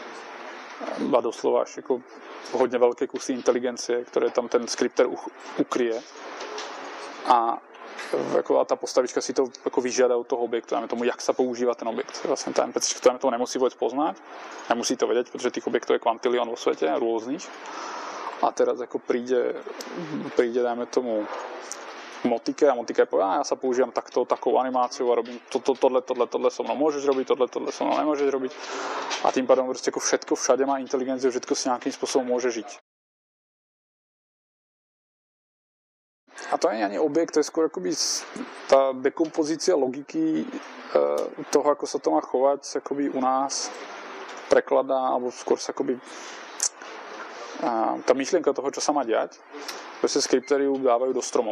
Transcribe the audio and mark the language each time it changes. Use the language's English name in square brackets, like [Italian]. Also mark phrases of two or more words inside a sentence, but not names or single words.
[Czech] A doslova až jako hodně velké kusy inteligencie, které tam ten skripter ukryje. A jako ta postavička si to jako vyžádá od toho objektu, dáme tomu, jak se používá ten objekt. Vlastně ten NPC to tomu nemusí vůbec poznat, nemusí to vědět, protože těch objektů je kvantilion vo světě, různých. [Slovak] A teraz jako príde dáme tomu Motike a Motike povie, ja sa používam takou animáciu a robím tohle so mnou môžeš robiť, tohle so mnou nemôžeš robiť. A tým pádom prostě jako všetko všade má inteligenciu, všetko si nějakým způsobem může žiť. A to není ani objekt, to je skôr akoby tá dekompozícia logiky toho, ako sa to má chovať, akoby u nás prekladá, alebo skôr sa akoby tá myšlienka toho, čo sa má diať, prostě skriptery dávajú do stromov.